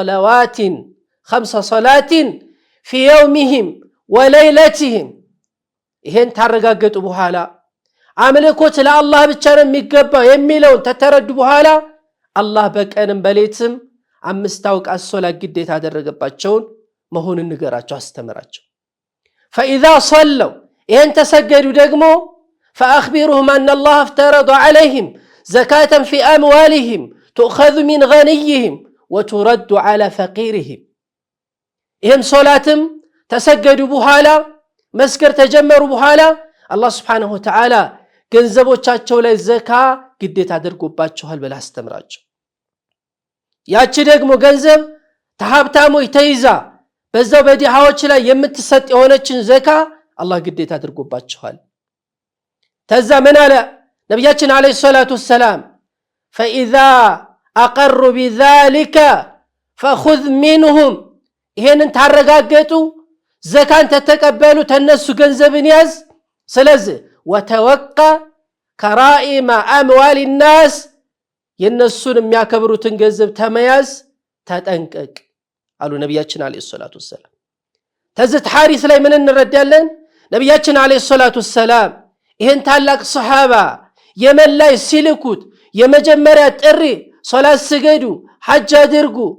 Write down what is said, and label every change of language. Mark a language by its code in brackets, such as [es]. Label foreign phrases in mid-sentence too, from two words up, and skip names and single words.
[ar] صلوات في يومهم وليلتهم [am] ይሄን ታረጋገጡ በኋላ አምልኮት ለአላህ ብቻ ነው የሚገባው የሚለው ተተረዱ በኋላ አላህ በቀንም በሌትም 5 አውቃት ሶላት ግዴታ ያደረገባቸው መሆኑን ንገራቸው አስተምራቸው فإذا صلوا ይሄን ተሰገዱ ደግሞ [ar] فأخبرهم أن الله افترض عليهم زكاة في أموالهم تؤخذ من غنيهم وترد على فقيرهم [am] ይሄን ሶላትም ተሰገዱ በኋላ መስከር ተጀመሩ በኋላ አላህ [ar] سبحانه وتعالى [am] ገንዘቦቻቸው ላይ ዘካ ግዴታ አድርጎባቸዋል ብለ አስተምራቸው ያቺ ደግሞ ገንዘብ ተሀብታሞች ተይዛ በዛው በዲሃዎች ላይ የምትሰጥ የሆነችን ዘካ አላህ ግዴታ አድርጎባቸዋል ተዛ ምን አለ ነብያችን [ar] عليه الصلاة السلام فإذا أقروا بذلك فخذ منهم [am] ይሄንን ታረጋገጡ ዘካን ተተቀበሉ ተነሱ ገንዘብን ያዝ ስለዚህ [ar] وتوقع كرائم أموال الناس [am] የነሱን የሚያከብሩትን ገንዘብ ተመያዝ ተጠንቀቅ አሉ ነብያችን [ar] عليه الصلاة السلام [am] ተዝት ሐዲስ ላይ ምን እንረዳለን ነብያችን [ar] عليه الصلاة السلام [am] ይሄን ታላቅ ሱሐባ የመን ላይ ሲልኩት የመጀመሪያ ጥሪ ሶላት ስገዱ ሐጅ አድርጉ